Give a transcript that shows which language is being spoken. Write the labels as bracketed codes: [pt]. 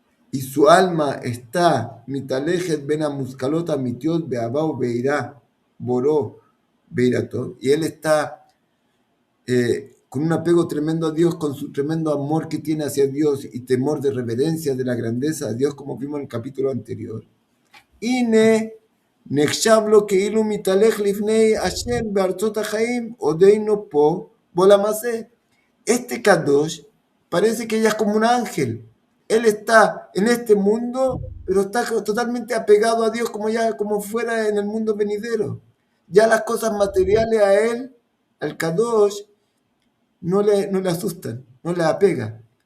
[es] y su alma está [he] mitalejet ben amuskalot mitiot beabau beirá boró beirato, [es] y él está con un apego tremendo a Dios, con su tremendo amor que tiene hacia Dios y temor de reverencia de la grandeza de Dios, como vimos en el capítulo anterior. [he] Ine נחשב לו כאילו מתהלך לפני השם בארצות החיים, עודנו פה בעולם הזה. [es] Este Kadosh parece que ella es como un ángel. Él está en este mundo, pero está totalmente apegado a Dios como fuera en el mundo venidero. Ya las cosas materiales a él, al Kadosh, no le asustan, no le apega.